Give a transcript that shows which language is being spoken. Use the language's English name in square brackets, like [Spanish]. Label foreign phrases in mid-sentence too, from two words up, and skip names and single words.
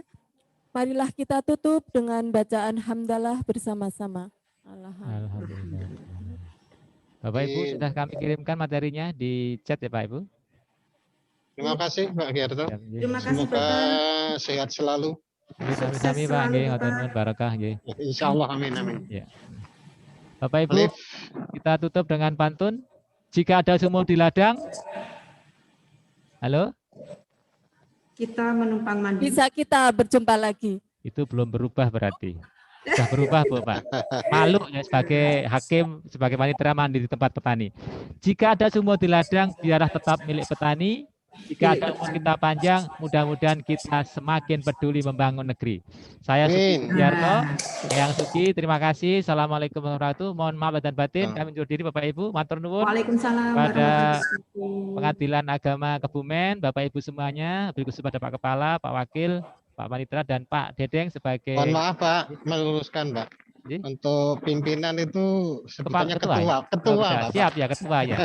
[Indonesian] Marilah kita tutup dengan bacaan hamdalah bersama-sama. Alhamdulillah. Bapak Ibu sudah kami kirimkan materinya di chat ya Pak Ibu. Terima kasih Pak Giarto. Terima kasih Semoga Bapak. sehat selalu. [Javanese] Sami-sami Pak nggih, matur nuwun barakah nggih. [Indonesian] Insyaallah, amin amin. Ya. Bapak Ibu, kita tutup dengan pantun. Jika ada sumur di ladang. Halo? Kita menumpang mandi. Bisa kita berjumpa lagi. Itu belum berubah berarti. Sudah berubah Bu Pak. Malu ya sebagai hakim, sebagai panitera mandi di tempat petani. Jika ada sumur di ladang, biarlah tetap milik petani. Jika ada umur kita panjang, mudah-mudahan kita semakin peduli membangun negeri. Saya Sugi Giarto, yang Sugi, terima kasih. [Arabic] السلام عليكم ورحمة الله وبركاته. [Indonesian] Mohon maaf dan batin, kami undur diri Bapak Ibu. [Javanese] Matur nuwun. [Indonesian] Waalaikumsalam Pada Pengadilan Agama Kebumen, Bapak Ibu semuanya, berikut kepada Pak Kepala, Pak Wakil, Pak Panitera, dan Pak Dedeng sebagai... Mohon maaf Pak, meluruskan Pak. Untuk pimpinan itu sebutannya ketua. Ya? Ketua, Pak. Siap ya, ketua ya.